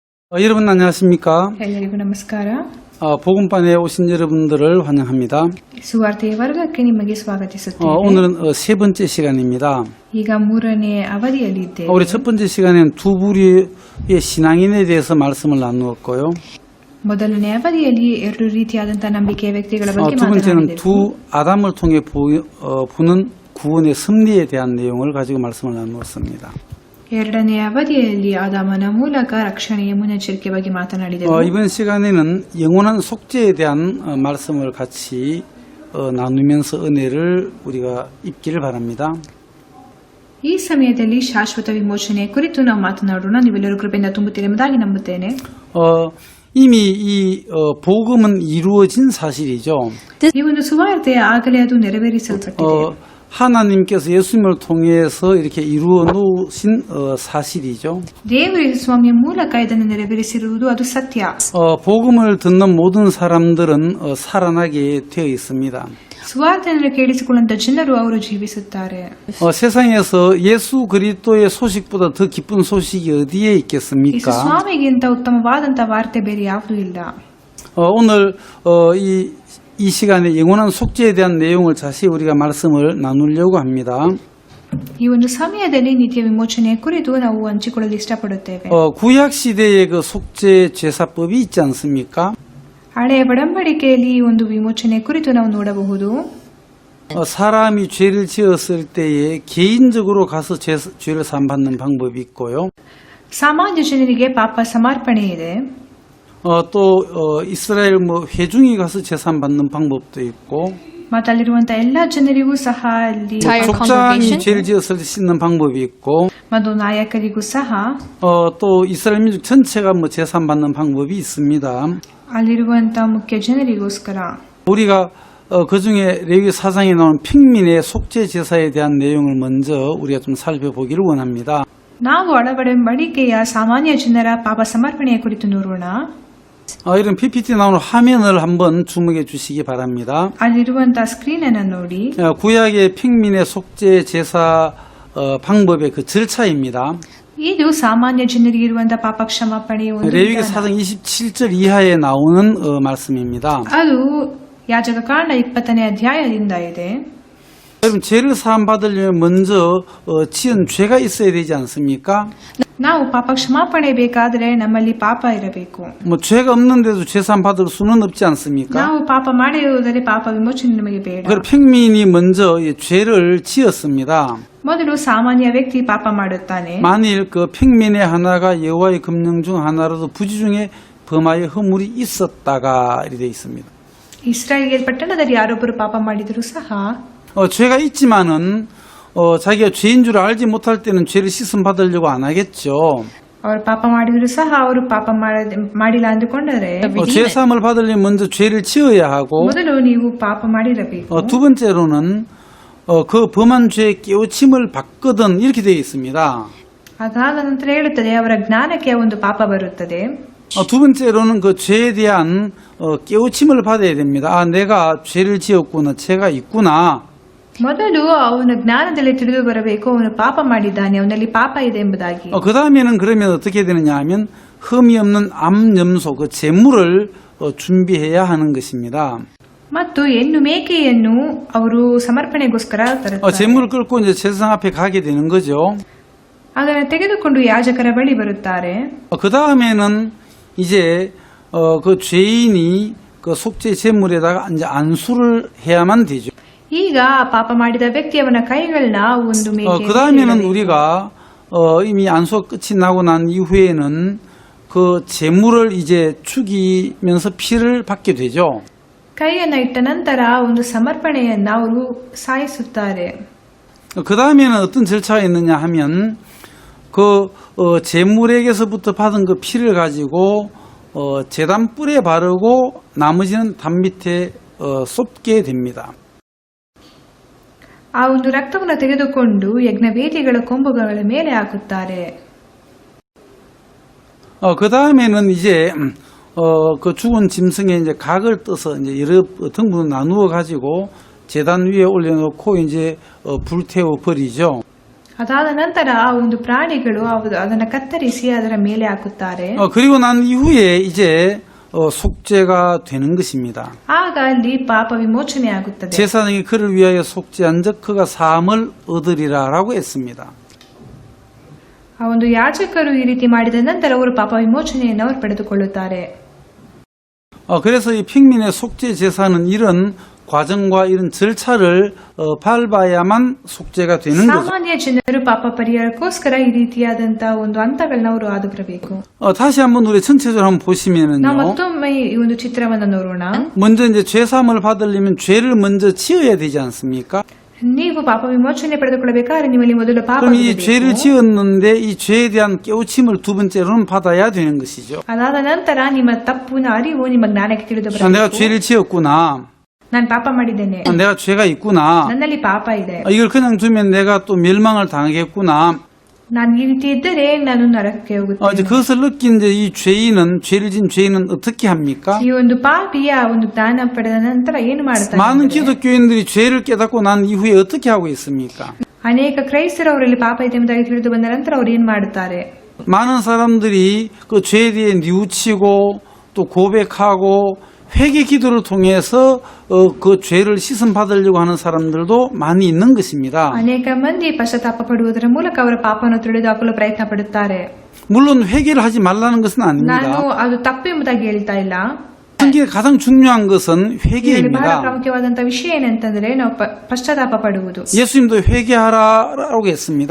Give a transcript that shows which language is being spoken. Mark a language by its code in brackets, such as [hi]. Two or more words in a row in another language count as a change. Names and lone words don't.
[ko] 여러분 안녕하십니까? [kn] ಎಲ್ಲರಿಗೂ ನಮಸ್ಕಾರ. [ko] 복음반에 오신 여러분들을 환영합니다. [kn] ಸುವಾರ್ತೆಯ ವರ್ಗಕ್ಕೆ ನಿಮಗೆ ಸ್ವಾಗತಿಸುತ್ತೇವೆ. [ko] 오늘은 세 번째 시간입니다. [kn] ಈಗ ಮೂರನೇ ಅವಧಿಯಲ್ಲಿ ಇದ್ದೇವೆ. [ko] 우리 첫 번째 시간에는 두 부류의 신앙인에 대해서 말씀을 나누었고요. [kn] ಮೊದಲನೇ ಅವಧಿಯಲ್ಲಿ ಎರಡು ರೀತಿಯಾದಂತಹ ನಂಬಿಕೆಯ ವ್ಯಕ್ತಿಗಳ ಬಗ್ಗೆ [ko] 두 번째는 [kn] ಮಾತನಾಡಿದೆವು. [ko] 두 아담을 통해 부는 구원의 섭리에 대한 내용을 가지고 말씀을 나누었습니다. [kn] ಎರಡನೇ ಅವಧಿಯಲ್ಲಿ ಆದಾಮನ ಮೂಲಕ ರಕ್ಷಣೆಯ ಮುನ್ನೆಚ್ಚರಿಕೆ ಬಗ್ಗೆ ಮಾತನಾಡಿದೆವು. [ko] 이번 시간에는 영원한 속죄에 대한 말씀을 같이 나누면서 은혜를 우리가 입기를 바랍니다. [kn] ಈ ಸಮಯದಲ್ಲಿ ಶಾಶ್ವತ ವಿಮೋಚನೆ ಕುರಿತು ನಾವು ಮಾತನಾಡೋಣ. ನೀವೆಲ್ಲರೂ ಕೃಪೆಯಿಂದ ತುಂಬುತ್ತೀರಿ ಎಂಬುದಾಗಿ ನಂಬುತ್ತೇನೆ. [ko] 이미 이 복음은 이루어진 사실이죠. [kn] ಈ ಒಂದು ಸುವಾರ್ತೆ ಆಗಲೇ ಅದು ನೆರವೇರಿಸಲ್ಪಟ್ಟಿದೆ. [ko] 하나님께서 예수님을 통해서 이렇게 이루어 놓으신 사실이죠. [kn] ದೇವರು ಸ್ವಾಮಿಯ ಮೂಲಕ ಇದನ್ನು ನೆರವೇರಿಸಿರುವುದು ಅದು ಸತ್ಯ. [ko] 복음을 듣는 모든 사람들은 살아나게 되어 있습니다. [kn] ಸುವಾರ್ತೆಯನ್ನು ಕೇಳಿಸಿಕೊಳ್ಳುವಂತ ಜನರು ಅವರು ಜೀವಿಸುತ್ತಾರೆ. [ko] 세상에서 예수 그리스도의 소식보다 더 기쁜 소식이 어디에 ಯೇಸು 있겠습니까? [kn] ಸ್ವಾಮಿಗಿಂತ ಉತ್ತಮವಾದಂತಹ ವಾರ್ತೆ ಬೇರೆ ಯಾವುದೂ ಇಲ್ಲ. [ko] 오늘 이 시간에 영원한 속죄에 대한 내용을 자세히 우리가 말씀을 나누려고 합니다. [kn] ಈ ಒಂದು ಸಮಯದಲ್ಲಿ ನಿತ್ಯ ವಿಮೋಚನೆಯ ಕುರಿತು ನಾವು ಹಂಚಿಕೊಳ್ಳಲು ಇಷ್ಟಪಡುತ್ತೇವೆ. [ko] 구약 시대의 그 속죄 제사법이 있지 않습니까? [kn] ಹಳೆಯ ಒಡಂಬಡಿಕೆಯಲ್ಲಿ ಈ ಒಂದು ವಿಮೋಚನೆ ಕುರಿತು ನಾವು ನೋಡಬಹುದು. [ko] 사람이 죄를 지었을 때에 개인적으로 가서 죄를 사함받는 방법이 있고요. [kn] ಸಾಮಾನ್ಯ ಜನರಿಗೆ ಪಾಪ ಸಮರ್ಪಣೆ ಇದೆ. [ko] 또 이스라엘 회중이 가서 제사 받는 방법도 있고. [kn] ಮತ್ತು ಅಲ್ಲಿರುವಂತಹ ಎಲ್ಲಾ ಜನರಿಗೂ ಸಹ ಅಲ್ಲಿ [ko] 족장이 죄를 지었을 때 씻는 방법이 있고. [kn] ಮತ್ತು ನಾಯಕರಿಗೂ ಸಹ [ko] 또 이스라엘 민족 전체가 제사 받는 방법이 있습니다. [kn] ಅಲ್ಲಿರುವಂತಹ ಮುಖ್ಯ ಜನರಿಗೋಸ್ಕರ [ko] 우리가 그 중에 레위 4장에 나온 평민의 속죄 제사에 대한 내용을 먼저 우리가 좀 살펴보기를 원합니다. [kn] ನಾವು ಒಡಂಬಡಿಕೆಯ ಸಾಮಾನ್ಯ ಜನರ ಪಾಪ ಸಮರ್ಪಣೆಯ ಕುರಿತು ನೋಡೋಣ. [ko] 이런 PPT 나오는 화면을 한번 주목해 주시기 바랍니다. [kn] ಅಲ್ಲಿರುವಂತಹ ಸ್ಕ್ರೀನ್ ಅನ್ನು ನೋಡಿ. [ko] 구약의 평민의 속죄 제사 방법의 그 절차입니다. [kn] ಇದು ಸಾಮಾನ್ಯ ಜನರಿಗೆ ಇರುವಂತಹ ಪಾಪ ಕ್ಷಮಾಪಣೆಯ ಒಂದು [ko] 레위기 4장 27절 이하에 나오는 말씀입니다. [kn] ಅದು ಯಾಜಕ ಕಾಂಡ 20ನೇ ಅಧ್ಯಾಯದಿಂದ ಇದೆ. [ko] 여러분 죄를 사함 받으려면 먼저 지은 죄가 있어야 되지 않습니까? [kn] ನಾವು ಪಾಪ ಕ್ಷಮಾಪಣೆ ಬೇಕಾದ್ರೆ ನಮ್ಮಲ್ಲಿ ಪಾಪ ಇರಬೇಕು. [ko] 죄가 없는데도 죄 사함 받을 수는 없지 않습니까? [kn] ನಾವು ಪಾಪ ಮಾಡಿರುವುದರಲ್ಲಿ ಪಾಪ ವಿಮೋಚನೆ ನಮಗೆ ಬೇಡ. [ko] 그 평민이 먼저 죄를 지었습니다. [kn] ಮೊದಲು ಸಾಮಾನ್ಯ ವ್ಯಕ್ತಿ ಪಾಪ ಮಾಡುತ್ತಾನೆ. [ko] 만일 그 평민의 하나가 여호와의 금령 중 하나라도 부지 중에 범하여 허물이 있었다가 이렇게 되어 있습니다. [kn] ಇಸ್ರಾಯೇಲ್ ಪಟ್ಟಣದಲ್ಲಿ ಯಾರೊಬ್ಬರು ಪಾಪ ಮಾಡಿದರೂ ಸಹ [ko] 죄가 있지만은 자기가 죄인 줄 알지 못할 때는 죄를 씻음 받으려고 안 하겠죠. [kn] ಅವರು ಪಾಪ ಮಾಡಿದ್ರು ಸಹ ಅವರು ಪಾಪ ಮಾಡಿಲ್ಲ ಅಂದುಕೊಂಡರೆ [ko] 죄 사함을 받으려면 먼저 죄를 지어야 하고 [kn] ಮೊದಲು ನೀವು ಪಾಪ ಮಾಡಿರಬೇಕು. [ko] 두 번째로는 그 범한 죄에 깨우침을 받거든 이렇게 되어 있습니다. [kn] ಅದಾದ ನಂತರ ಹೇಳುತ್ತದೆ ಅವರ ಜ್ಞಾನಕ್ಕೆ ಒಂದು ಪಾಪ ಬರುತ್ತದೆ. [ko] 두 번째로는 그 죄에 대한 깨우침을 받아야 됩니다. 내가 죄를 지었구나, 죄가 있구나. [kn] ಮೊದಲು ಅವನ ಜ್ಞಾನದಲ್ಲಿ ತಿಳಿದು ಬರಬೇಕು ಅವನು ಪಾಪ ಮಾಡಿದ್ದಾನೆ, ಅವನಲ್ಲಿ ಪಾಪ ಇದೆ ಎಂಬುದಾಗಿ. [ko] 그 다음에는 그러면 어떻게 되느냐 하면 흠이 없는 암염소 그 제물을 준비해야 하는 것입니다. [kn] ಮತ್ತು ಹೆಣ್ಣು ಮೇಕೆಯನ್ನು ಅವರು ಸಮರ್ಪಣೆಗೋಸ್ಕರ ತರುತ್ತಾರೆ. [ko] 제물을 끌고 이제 제사장 앞에 가게 되는 거죠. [kn] ಅದನ್ನು ತೆಗೆದುಕೊಂಡು ಯಾಜಕರ ಬಳಿ ಬರುತ್ತಾರೆ. [ko] 그 다음에는 이제 그 죄인이 그 속죄 제물에다가 이제 안수를 해야만 되죠. [kn] ಈಗ ಪಾಪ ಮಾಡಿದ ವ್ಯಕ್ತಿ ಅವನ ಕೈಗಳನ್ನ ಒಂದು ಮೇಕೆ [ko] 그 다음에는 우리가 이미 안수가 끝이 나고 난 이후에는 그 제물을 이제 죽이면서 피를 받게 되죠. [kn] ಕೈಯನ್ನ ಇಟ್ಟ ನಂತರ ಒಂದು ಸಮರ್ಪಣೆಯನ್ನ ಅವರು ಸಾಯಿಸುತ್ತಾರೆ. [ko] 그 다음에는 어떤 절차가 있느냐 하면 그 제물에게서부터 받은 그 피를 가지고 제단 뿔에 바르고 나머지는 담 밑에 쏟게 됩니다. [kn] ಆ ಒಂದು ರಕ್ತವನ್ನು ತೆಗೆದುಕೊಂಡು ಯಜ್ಞವೇದಿಗಳ ಕೊಂಬುಗಳ ಮೇಲೆ ಹಾಕುತ್ತಾರೆ. [ko] 그 다음에는 이제 그 죽은 짐승의 이제 각을 떠서 이제 여러 등분을 나누어 가지고 제단 위에 올려놓고 이제 불태워 버리죠. [kn] ಅದಾದ ನಂತರ ಆ ಒಂದು ಪ್ರಾಣಿಗಳು ಅದನ್ನು ಕತ್ತರಿಸಿ ಅದರ ಮೇಲೆ ಹಾಕುತ್ತಾರೆ. [ko] 그리고 난 이후에 이제 속죄가 되는 것입니다. [kn] ಆಗ ಅಲ್ಲಿ ಪಾಪ ವಿಮೋಚನೆ ಆಗುತ್ತದೆ. [ko] 제사장이 그를 위하여 속죄한 적 그가 사함을 얻으리라라고 했습니다. [kn] ಆ ಒಂದು ಯಾಜಕರು ಈ ರೀತಿ ಮಾಡಿದ ನಂತರ ಅವರು ಪಾಪ ವಿಮೋಚನೆಯನ್ನು ಅವರು ಪಡೆದುಕೊಳ್ಳುತ್ತಾರೆ. [ko] 그래서 이 핑민의 속죄 제사는 이런 과정과 이런 절차를 밟아야만 속죄가 되는 거죠. [kn] ಸಾಮಾನ್ಯ ಜನರು ಪಾಪ ಪರಿಹಾರಕ್ಕೋಸ್ಕರ ಈ ರೀತಿಯಾದಂತಹ ಒಂದು ಹಂತಗಳನ್ನ ಅವರು ಹಾದು ಬರಬೇಕು. [ko] 다시 한번 우리 전체적으로 한번 [kn] ನಾವು [ko] 보시면은요. [kn] ಮತ್ತೊಮ್ಮೆ ಈ ಒಂದು ಚಿತ್ರವನ್ನು ನೋಡೋಣ. [ko] 먼저 이제 죄사함을 받으려면 죄를 먼저 지어야 되지 않습니까? [kn] ನೀವು ಪಾಪ ವಿಮೋಚನೆ ಪಡೆದುಕೊಳ್ಳಬೇಕಾದ್ರೆ ನಿಮ್ಮಲ್ಲಿ ಮೊದಲು ಪಾಪ [ko] 그럼 이 죄를 지었는데 이 죄에 대한 깨우침을 두 번째로는 받아야 되는 것이죠. [kn] ಅದಾದ ನಂತರ ನಿಮ್ಮ ತಪ್ಪಿನ ಅರಿವು ನಿಮ್ಮ ಜ್ಞಾನಕ್ಕೆ ತಿಳಿದು [ko] 내가 [kn] ಬರಬೇಕು. [ko] 죄를 지었구나. [kn] ನಾನು ಪಾಪ ಮಾಡಿದ್ದೇನೆ, [ko] 내가 죄가 있구나. [kn] ನನ್ನಲ್ಲಿ ಪಾಪ ಇದೆ, [ko] 이걸 그냥 두면 내가 또 멸망을 당하겠구나. [kn] ನಾನು ಈ ರೀತಿ ಇದ್ದರೆ ನಾನು ನರಕಕ್ಕೆ [ko] 이제 [kn] ಹೋಗುತ್ತೇನೆ. [ko] 그것을 느낀 이제 이 죄인은 죄를 진 죄인은 어떻게 합니까? [kn] ಈ ಒಂದು ಪಾಪಿಯ ಒಂದು ಜ್ಞಾನ ಪಡೆದ ನಂತರ ಏನು ಮಾಡುತ್ತಾರೆ [ko] 많은 [kn] ಅಂದರೆ, [ko] 기독교인들이 죄를 깨닫고 난 이후에 어떻게 하고 있습니까? [kn] ಅನೇಕ ಕ್ರೈಸ್ತರು ಅವರಲ್ಲಿ ಪಾಪ ಇದೆ ಎಂಬುದಾಗಿ ತಿಳಿದು ಬಂದ ನಂತರ ಅವರು ಏನ್ ಮಾಡುತ್ತಾರೆ? [ko] 많은 사람들이 그 죄에 대해 뉘우치고 또 고백하고 회개 기도를 통해서 그 죄를 씻음 받으려고 하는 사람들도 많이 있는 것입니다. [kn] ಅನೇಕ ಮಂದಿ ಪಶ್ಚಾತ್ತಾಪ ಪಡುವುದರ ಮೂಲಕ ಅವರ ಪಾಪವನ್ನು ತಿಳಿದುಹಾಕಲು ಪ್ರಯತ್ನ ಪಡುತ್ತಾರೆ. [ko] 물론 회개를 하지 말라는 것은 [kn] ನಾನು [ko] 아닙니다. [kn] ಅದು ತಪ್ಪು ಎಂಬುದಾಗಿ ಹೇಳ್ತಾ ಇಲ್ಲ. [ko] 성경에 가장 중요한 것은 [kn] ಇದರಲ್ಲಿ ಬಹಳ [ko] 회개입니다. [kn] ಪ್ರಾಮುಖ್ಯವಾದಂತಹ ವಿಷಯ ಏನಂತಂದ್ರೆ ನಾವು ಪಶ್ಚಾತ್ತಾಪ ಪಡುವುದು. [ko] 예수님도 회개하라라고 했습니다.